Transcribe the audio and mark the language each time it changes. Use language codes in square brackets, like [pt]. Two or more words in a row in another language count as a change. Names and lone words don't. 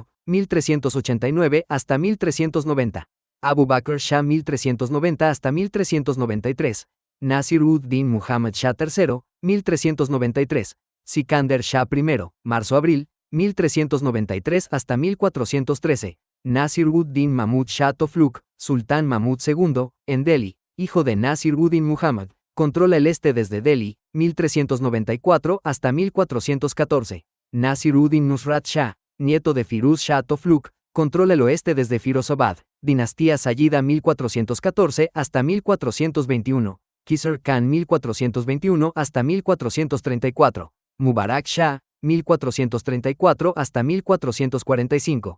[es] 1389 hasta 1390, Abu Bakr Shah 1390 hasta 1393, Nasir-ud-Din Muhammad Shah III, 1393, Sikander Shah I, marzo-abril, 1393 hasta 1413, Nasir-ud-Din Mahmud Shah Tofluk, Sultán Mahmud II, en Delhi, hijo de Nasir-ud-Din Muhammad, controla el este desde Delhi, 1394 hasta 1414. Nasir-ud-Din Nusrat Shah, nieto de Firuz Shah Tofluk, controla el oeste desde Firozabad, dinastía Sayyida 1414 hasta 1421. Kisr Khan 1421 hasta 1434. Mubarak Shah, 1434 hasta 1445.